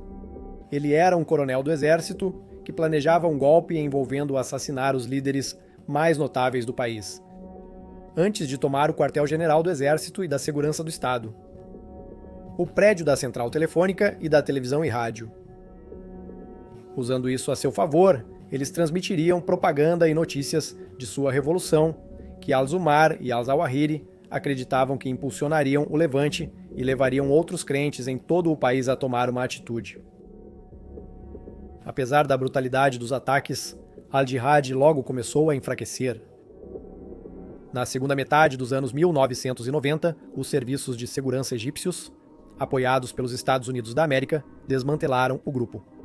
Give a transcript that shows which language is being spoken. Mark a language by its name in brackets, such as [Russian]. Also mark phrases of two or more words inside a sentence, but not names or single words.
[Portuguese] Ele era um coronel do exército que planejava um golpe envolvendo assassinar os líderes mais notáveis do país, antes de tomar o quartel-general do Exército e da Segurança do Estado, o prédio da central telefônica e da televisão e rádio. Usando isso a seu favor, eles transmitiriam propaganda e notícias de sua revolução, que al-Zumar e al-Zawahiri acreditavam que impulsionariam o levante e levariam outros crentes em todo o país a tomar uma atitude. Apesar da brutalidade dos ataques, al-Jihad logo começou a enfraquecer. Na segunda metade dos anos 1990, os serviços de segurança egípcios, apoiados pelos Estados Unidos da América, desmantelaram o grupo.